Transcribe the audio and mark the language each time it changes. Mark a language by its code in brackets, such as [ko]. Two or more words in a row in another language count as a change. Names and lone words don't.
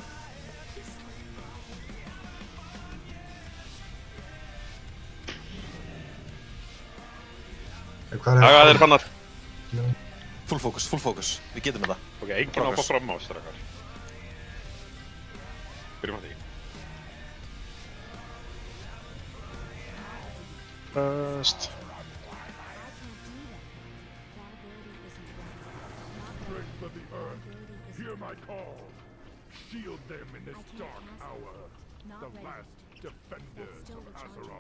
[is] Það er bannar. Full focus. Við getum þetta. Ok, enginn á að fá fram á, strákar. Byrjum að því. [en] First. Strength of the earth, hear my call. Shield them in this dark hour. The last defenders of Azeroth.